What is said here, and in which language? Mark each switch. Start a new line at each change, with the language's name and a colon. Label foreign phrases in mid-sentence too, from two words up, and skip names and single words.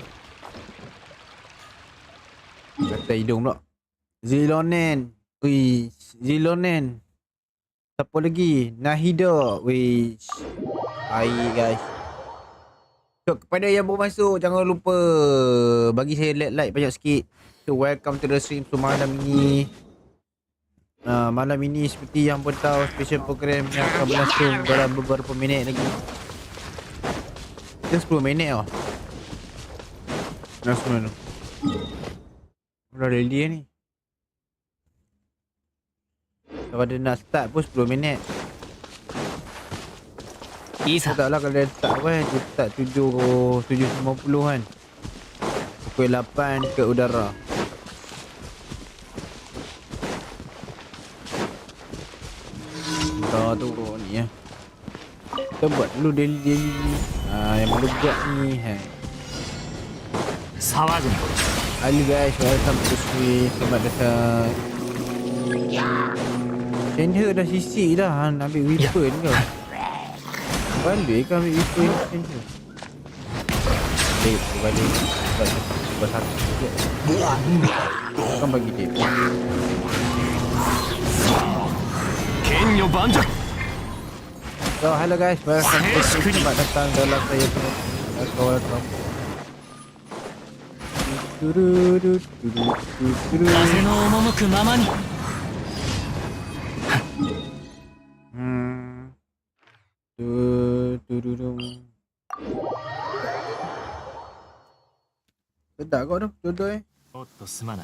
Malay: Kata hidung pula. Zilonen. Wih, Zilonen. Siapa lagi? Nahida. Wih. Baik guys. So, kepada yang baru masuk, jangan lupa bagi saya like banyak sikit.
English: So, welcome to the stream.
Malay: So, malam ini seperti yang pun tahu,
English: special program
Malay: yang akan berlangsung dalam beberapa minit lagi. Kita 10 minit tau. Dah 10 tu. Dah ready ni. Kalau dia nak start pun 10 minit. Isa. Tak lah kalau dia start kan. Dia start 7.50 kan. Pukul 8 ke udara. Udara tu ni ya. Kita buat dulu daily ni. Yang perlu buat ni.
English: Halo guys, welcome to the stream.
Malay: Selamat datang. Shenhe dah sisik dah. Nak ambil weapon ke? Balik kan ambil weapon Shenhe. Balik. Sebab satu je. Kan bagi dia.
English: So, hello guys, welcome to the stream.
Malay: Selamat datang dalam saya punya kawan-kawan.
Japanese: 風の赴くままに。
Malay: Sedap kau tu, dua-dua eh.
Japanese: おっとすまない。